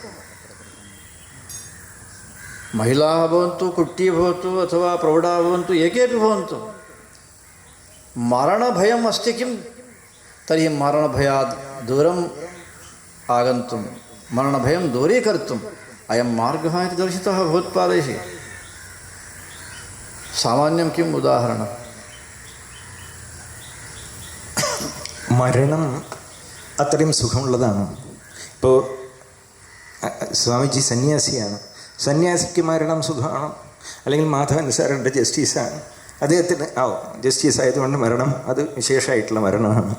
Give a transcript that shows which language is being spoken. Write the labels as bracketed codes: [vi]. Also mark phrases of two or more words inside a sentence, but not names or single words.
[sa] महिलाः भवन्तु, कुट्टी भवतु, अथवा प्रौढाः भवन्तु, एकेपि भवन्तु, मरणभयम् अस्ति किं? तर्हि मरणभयात् दूरम् आगन्तुं, मरणभयं दूरीकर्तुम् अयं मार्गः इति दर्शितः भगवत्पादैः. सामान्यं किम् उदाहरणं? [ml] മരണം അത്രയും സുഖമുള്ളതാണ്. ഇപ്പോൾ സ്വാമിജി സന്യാസിയാണ്, സന്യാസിക്ക് മരണം സുഖമാണ്. അല്ലെങ്കിൽ മാധവൻ സാറിൻ്റെ ജസ്റ്റിസാണ്, അദ്ദേഹത്തിന് ജസ്റ്റിസ് ആയതുകൊണ്ട് മരണം അത് വിശേഷമായിട്ടുള്ള മരണമാണ്.